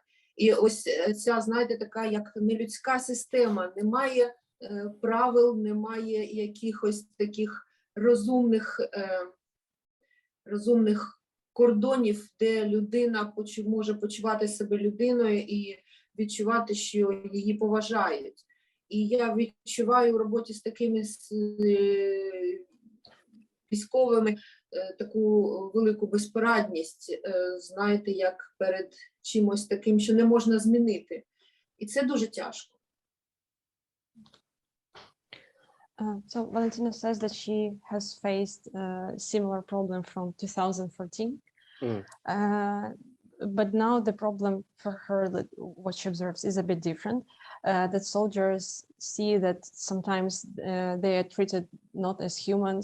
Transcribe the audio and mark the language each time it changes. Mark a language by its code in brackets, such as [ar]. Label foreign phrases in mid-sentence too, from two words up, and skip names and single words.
[uk] І ось ця, знаєте, така як нелюдська система, немає правил, немає якихось таких розумних кордонів, де людина може почувати себе людиною і відчувати, що її поважають. І я відчуваю в роботі з такими військовими таку велику безпорадність, знаєте, як перед чимось таким, що не можна змінити. І це дуже тяжко. [en] So Valentina says that she has faced a similar problem from 2014. But now the problem for her, what she observes, is a bit different. That soldiers see that sometimes they are treated not as humans.